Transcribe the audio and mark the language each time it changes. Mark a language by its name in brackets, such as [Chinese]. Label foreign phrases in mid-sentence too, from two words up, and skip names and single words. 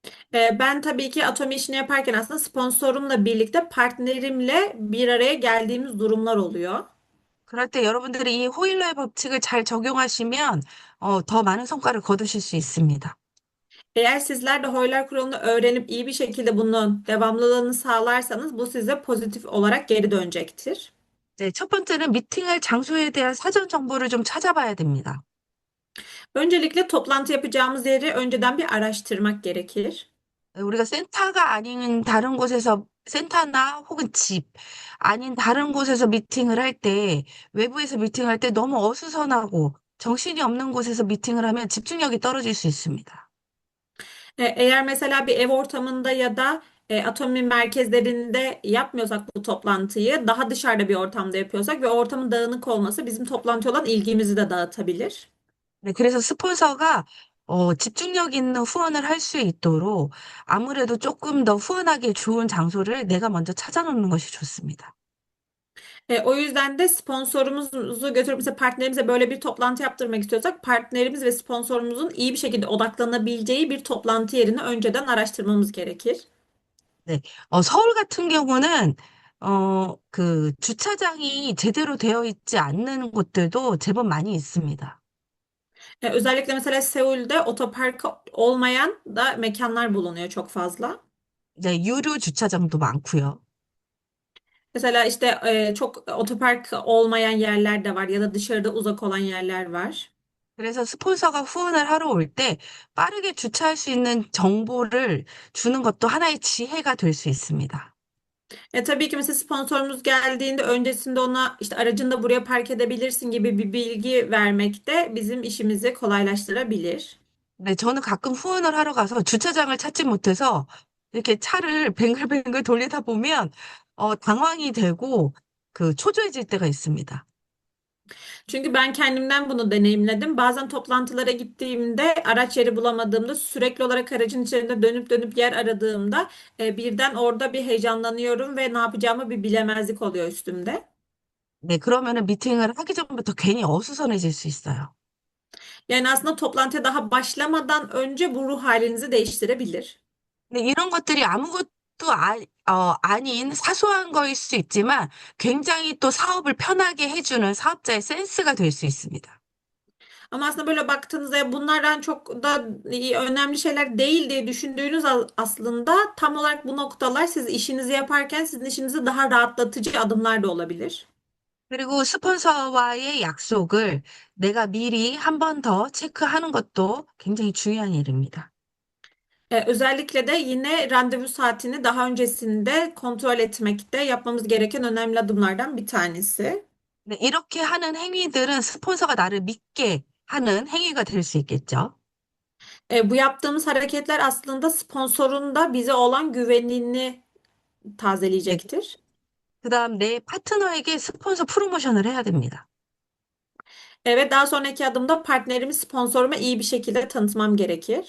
[Turkish] Ben tabii ki Atomi işini yaparken aslında sponsorumla birlikte partnerimle bir araya geldiğimiz durumlar oluyor. [Korean] 그럴 때 여러분들이 이 호일러의 법칙을 잘 적용하시면 더 많은 성과를 거두실 수 있습니다. [Turkish] Eğer sizler de Hoyler kuralını öğrenip iyi bir şekilde bunun devamlılığını sağlarsanız bu size pozitif olarak geri dönecektir. [Korean] 네, 첫 번째는 미팅할 장소에 대한 사전 정보를 좀 찾아봐야 됩니다. [Turkish] Öncelikle toplantı yapacağımız yeri önceden bir araştırmak gerekir. [Korean] 우리가 센터가 아닌 다른 곳에서 센터나 혹은 집 아닌 다른 곳에서 미팅을 할 때, 외부에서 miting할 때 너무 어수선하고 정신이 없는 곳에서 미팅을 하면 집중력이 떨어질 수 있습니다. [Turkish] Eğer mesela bir ev ortamında ya da Atomi merkezlerinde yapmıyorsak bu toplantıyı daha dışarıda bir ortamda yapıyorsak ve ortamın dağınık olması bizim toplantıya olan ilgimizi de dağıtabilir. [Korean] 네, 그래서 스폰서가 집중력 있는 후원을 할 수 있도록 아무래도 조금 더 후원하기 좋은 장소를 내가 먼저 찾아놓는 것이 좋습니다. [Turkish] O yüzden de sponsorumuzu götürüp mesela partnerimize böyle bir toplantı yaptırmak istiyorsak partnerimiz ve sponsorumuzun iyi bir şekilde odaklanabileceği bir toplantı yerini önceden araştırmamız gerekir. [Korean] 네, 서울 같은 경우는 그 주차장이 제대로 되어 있지 않는 곳들도 제법 많이 있습니다. [Turkish] Özellikle mesela Seul'de otoparkı olmayan da mekanlar bulunuyor çok fazla. [Korean] 네, 유료 주차장도 많고요. [Turkish] Mesela işte çok otopark olmayan yerler de var ya da dışarıda uzak olan yerler var. [Korean] 그래서 스폰서가 후원을 하러 올 때 빠르게 주차할 수 있는 정보를 주는 것도 하나의 지혜가 될 수 있습니다. [Turkish] Tabii ki mesela sponsorumuz geldiğinde öncesinde ona işte aracını da buraya park edebilirsin gibi bir bilgi vermek de bizim işimizi kolaylaştırabilir. [Korean] 네, 저는 가끔 후원을 하러 가서 주차장을 찾지 못해서 이렇게 차를 뱅글뱅글 돌리다 보면 당황이 되고 그 초조해질 때가 있습니다. [Turkish] Çünkü ben kendimden bunu deneyimledim. Bazen toplantılara gittiğimde araç yeri bulamadığımda sürekli olarak aracın içerisinde dönüp dönüp yer aradığımda birden orada bir heyecanlanıyorum ve ne yapacağımı bir bilemezlik oluyor üstümde. [Korean] 네, 그러면은 미팅을 하기 전부터 괜히 어수선해질 수 있어요. [Turkish] Yani aslında toplantıya daha başlamadan önce bu ruh halinizi değiştirebilir. [Korean] 근데 이런 것들이 아무것도 아닌 사소한 거일 수 있지만 굉장히 또 사업을 편하게 해주는 사업자의 센스가 될 수 있습니다. [Turkish] Ama aslında böyle baktığınızda bunlardan çok da önemli şeyler değil diye düşündüğünüz aslında tam olarak bu noktalar siz işinizi yaparken sizin işinizi daha rahatlatıcı adımlar da olabilir. [Korean] 그리고 스폰서와의 약속을 내가 미리 한 번 더 체크하는 것도 굉장히 중요한 일입니다. [Turkish] Özellikle de yine randevu saatini daha öncesinde kontrol etmekte yapmamız gereken önemli adımlardan bir tanesi. [Korean] 네, 이렇게 하는 행위들은 스폰서가 나를 믿게 하는 행위가 될 수 있겠죠. [Turkish] Bu yaptığımız hareketler aslında sponsorun da bize olan güvenini [Korean] 네, [Turkish] tazeleyecektir. [Korean] 그다음 내 파트너에게 스폰서 프로모션을 해야 됩니다. [Turkish] Evet, daha sonraki adımda partnerimi sponsoruma iyi bir şekilde tanıtmam gerekir.